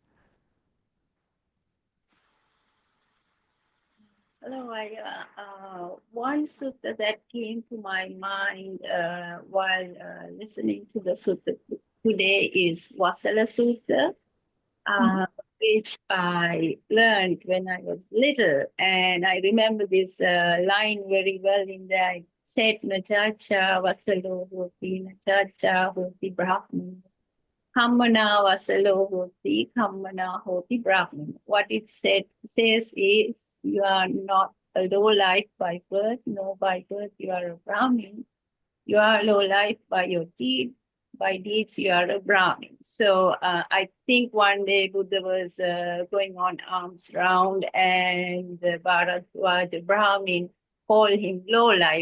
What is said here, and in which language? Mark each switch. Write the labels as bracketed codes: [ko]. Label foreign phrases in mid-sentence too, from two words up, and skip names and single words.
[en] Hello, one sutta that came to my mind while listening to the sutta today is Vāseṭṭha Sutta, which I learned when I was little. And I remember this line very well in there. It said, [pi] Nachacha Vasalo Hoti, Nachacha Hoti Brahman. Kammana Vasalo Hoti, Kammana Hoti Brahman. [en] What it says is, you are not a low life by birth, no, by birth you are a Brahmin. You are low life by your deed, by deeds you are a Brahmin. So I think one day Buddha was going on arms round, and Bharadwaja Brahmin called him low life.